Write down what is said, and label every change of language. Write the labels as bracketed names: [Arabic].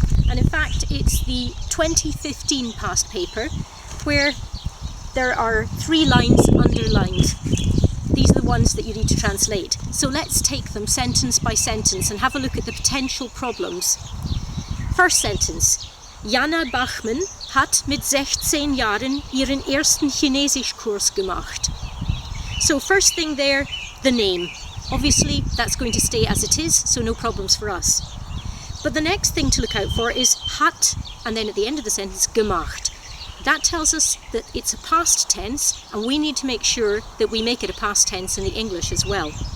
[English] And in fact, it's the 2015 past paper where there are 3 lines underlined. These are the ones that you need to translate. So let's take them sentence by sentence and have a look at the potential problems. First sentence. [German] Jana Bachmann hat mit 16 Jahren ihren ersten Chinesischkurs gemacht. [English] So first thing there, the name. Obviously that's going to stay as it is, so no problems for us. But the next thing to look out for is hat, and then at the end of the sentence, gemacht. That tells us that it's a past tense, and we need to make sure that we make it a past tense in the English as well.